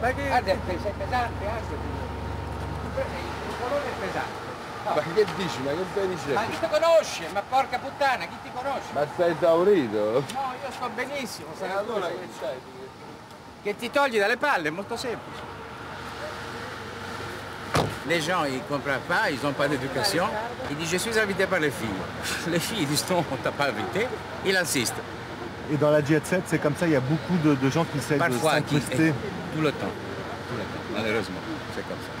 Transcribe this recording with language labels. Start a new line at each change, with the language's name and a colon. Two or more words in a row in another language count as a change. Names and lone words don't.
Italian: Guarda, sei pesante anche tu. Il colore è pesante. No. Ma che dici? Ma che stai dicendo? Ma chi ti conosce? Ma porca puttana, chi ti conosce? Ma sei esaurito? No, io sto benissimo. Allora che c'hai? Che ti togli dalle palle, è molto semplice.
French: Les gens, ils ne comprennent pas, ils n'ont pas d'éducation. Ils disent, je suis invité par les filles. Les filles disent, non, on ne t'a pas invité. Il insiste. Et dans la jet set, c'est comme ça, il y a beaucoup de gens qui essayent de s'incruster. Tout le temps, malheureusement, c'est comme ça.